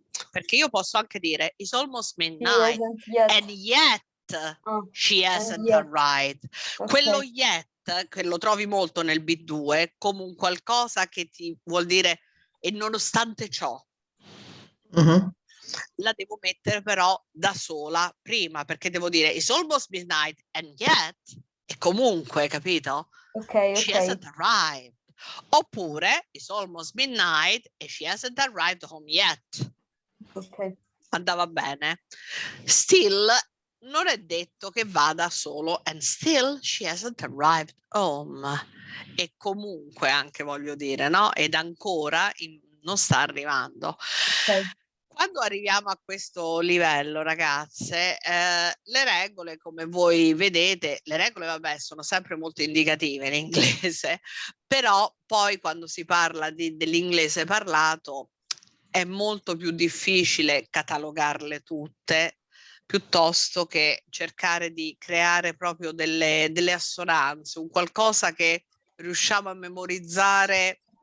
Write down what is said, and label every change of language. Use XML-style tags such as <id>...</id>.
<it>Perché io posso anche dire</it> <en>it's almost midnight Hasn't yet. and yet she hasn't arrived. Ok.</en> <it>Quello yet, che lo trovi molto nel B2, come un qualcosa che ti vuol dire e nonostante ciò. La devo mettere però da sola prima, perché devo dire</it> <en>it's almost midnight and yet,</en> <it>e comunque, capito? Ok.</it> <en>She hasn't arrived.</en> <it>Oppure</it> <en>it's almost midnight and she hasn't arrived home yet. Ok.</en> <it>Andava bene. Still non è detto che vada solo</it> <en>and still she hasn't arrived home.</en> <it>E comunque anche voglio dire, no? Ed ancora non sta arrivando. Ok. Quando arriviamo a questo livello, ragazze, le regole, come voi vedete, le regole, vabbè, sono sempre molto indicative in inglese, però poi quando si parla dell'inglese parlato è molto più difficile catalogarle tutte, piuttosto che cercare di creare proprio delle assonanze, un qualcosa che riusciamo a memorizzare</it>